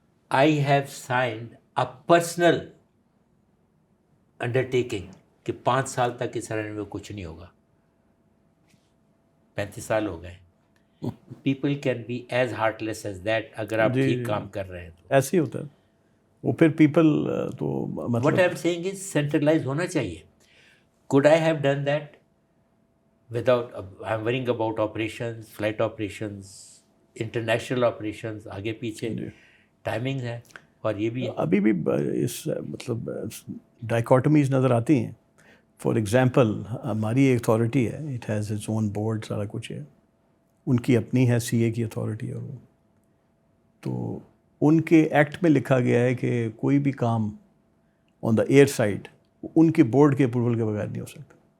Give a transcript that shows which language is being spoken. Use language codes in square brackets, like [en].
[en] I have signed a personal undertaking [ur] کہ 5 سال تک اس رن میں کچھ نہیں ہوگا. 35 سال ہو گئے. [en] people can be as heartless as that [ur] اگر آپ ٹھیک کام کر رہے ہیں تو. ایسے ہی ہوتا ہے وہ. پھر پیپل تو [en] what I am seeing is centralize [ur] ہونا چاہیے. [en] Could I have done that without, I'm worrying about operations, flight operations, international operations, [ur] آگے پیچھے ٹائمنگ ہے. اور یہ بھی ابھی بھی اس مطلب ڈائیکاٹمیز نظر آتی ہیں. [en] for example [ur] ہماری ایک اتھارٹی ہے, [en] it has its own board, [ur] سارا کچھ ہے. ان کی اپنی ہے سی اے کی اتھارٹی ہے وہ. تو ان کے ایکٹ میں لکھا گیا ہے کہ کوئی بھی کام [en] on the air side [ur] ان کے بورڈ کے اپروول کے بغیر نہیں ہو سکتا.